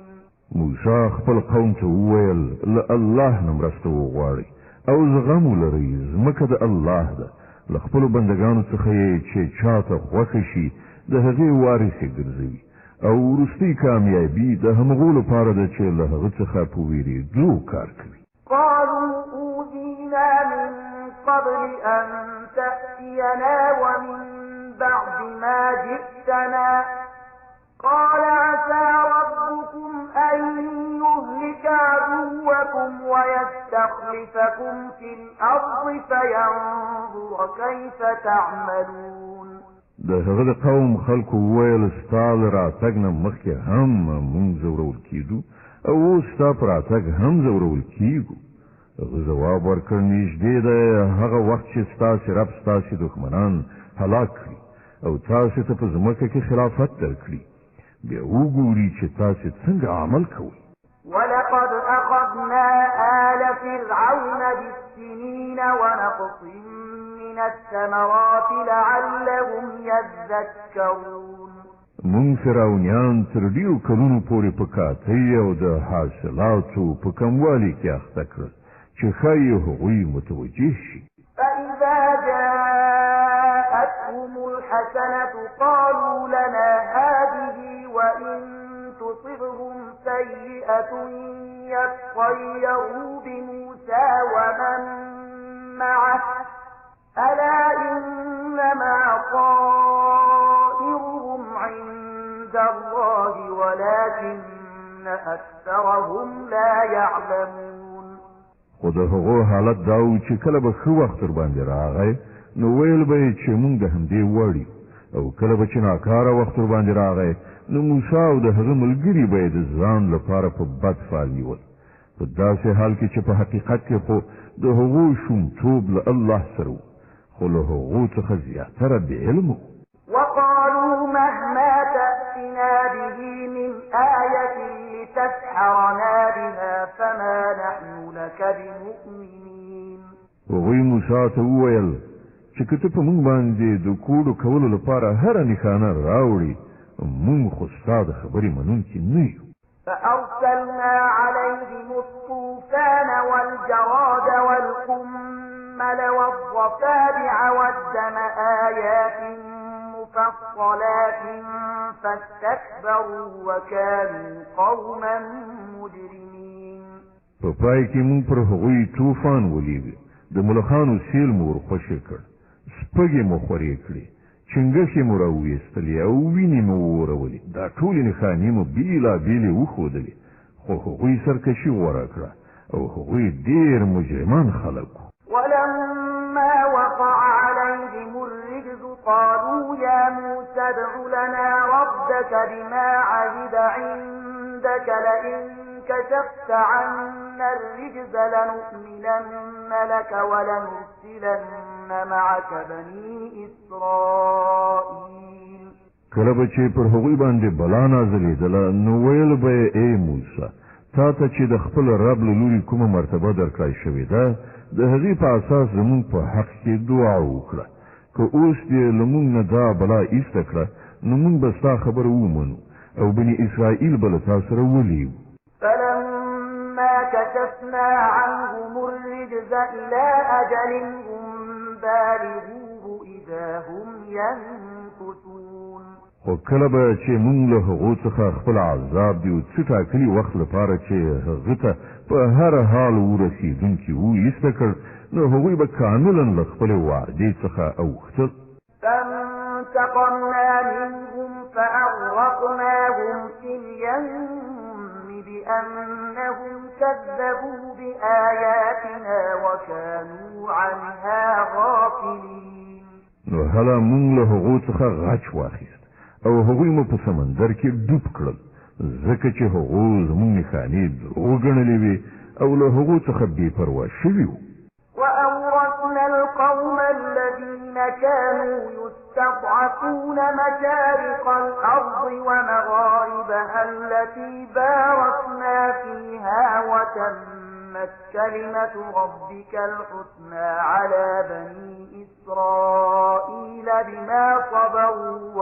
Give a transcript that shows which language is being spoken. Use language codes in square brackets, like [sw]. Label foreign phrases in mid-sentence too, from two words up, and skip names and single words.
[ps] موسی خپل قوم ته وویل له الله نه مرسته وغواړئ او زغم ولرئ ځمکه د الله ده له خپلو بندګانو څخه یې چې چاته خوښه شي د هغې وارث یې ګرځوي او وروستۍ کامیابي د همغو لپاره ده چې له هغه څخه په وېرېدو کار کوي. [ar] قالوا أوذينا من قبل أن تأتينا ومن بعد ما جئتنا قال عسى ربكم أن يهلك عدوكم ويستخلفكم في الأرض فينظر كيف تعملون. [ps] د هغه د قوم خلکو وویل ستا له راتګ نه مخکې هم موږ ځورول کېدو او اوس ستا په راتګ هم ځورول کېږو. هغه ځواب ورکړ نږدې دی هغه وخت چې ستاسې رب ستاسې دښمنان هلاک کړي او تاسې ته په ځمکه کې خلافت درکړي بیا وګوري چې تاسې څنګه عمل کوئ. [ar] ولقد أخذنا آل فرعون بالسنين ونقص من الثمرات لعلهم يذكرون. [ps] مونږ فرعونیان تر ډېرو کلونو پورې په کاتۍ او د حاصلاتو په کموالي کې اخته کړل چې ښایي هغوی متوجه شي. [ar] فإذا جاءتهم الحسنة قالوا لنا هذه وإن تصبهم سيئة يطيروا بموسى ومن معه ألا إنما طائرهم عند الله ولكن أكثرهم لا يعلمون. [ps] خو د هغو حالت دا و چې کله به ښه وخت ورباندې راغی نو ویل به یې چې موږ د همدې وړ یو او کله به چې ناکاره وخت ورباندې راغی نو موسی او د هغه ملګري به یې د ځان لپاره په بد فال نیول په داسې حال کې چې په حقیقت کې خو د هغو شومتوب له الله سره و خو له هغو څخه زیاتره بې علم و. [ar] وقالوا مهما تأتنا به من آية لتسحرنا بها فما نحن لك بمؤمنين. [ps] هغوی موسی ته وویل چې که ته په موږ باندې د کوډو کولو لپاره هره نښانه راوړي موږ خو ستا د خبرې منونکي نه یو. [ar] فأرسلنا عليهم الطوفان والجراد والقمل والضفادع والدم آيات مفصلات فاستكبروا وكانوا قوما مجرمين. [ps] په پای کې موږ پر هغوی طوفان ولیږه د ملخانو سیل مو ورخوشې کړ سپږې مو خورې کړې چنګښې مو راویستلې او وینې مو وورولې دا ټولې نښانې مو بېلابېلې وښودلې خو هغوی سرکشي غوره کړه او هغوی ډېر مجرمان خلک وو. [ar] ولما وقع عليهم الرجز قالوا يا موسى ادع لنا ربك بما عهد عندك لئن كشفت عنا الرجز لنؤمنن لك ولنرسلن معك بني إسرائيل. [ps] کله به چې پر هغوی باندې بلا نازلېدله نو ویل به یې ای موسی تا ته چې د خپل رب له لوري کومه مرتبه درکړای شوې ده د هغې په اساس زموږ په حق کې دعا وکړه که اوس دې له موږ نه دا بلا ایسته کړه نو موږ به ستا خبره ومنو او بني اسرائیل به له تا سره ولیو [ar] فلما كشفنا عنهم الرجز إلى أجل هم بالغوه إذا هم ينكثون [ps] خو کله به چې موږ له هغو څخه خپل عذاب دی او څه ټاکلي وخت لپاره چې هغه ته په هر حال ورسېدونکي وو ایسته کړ نو هغوی به کاملا له خپلې وعدې څخه اوښتل [ar] فانتقمنا منهم فأغرقناهم في اليم بأنهم كذبوا بآياتنا وكانوا عنها غافلين [ps] نو هله موږ له هغو څخه غچ واخیست او هغوی مو په سمندر کې ډوب کړل ځکه چې هغو زموږ نښانې دروغ ګڼلې وې او له هغو څخه بې پروا شوي وو [ar] وأورثنا القوم الذين كانوا يستضعفون مشارق الأرض ومغاربها التي باركنا فيها وتمت كلمة ربك الحسنى على بني إسرائيل بما صبروا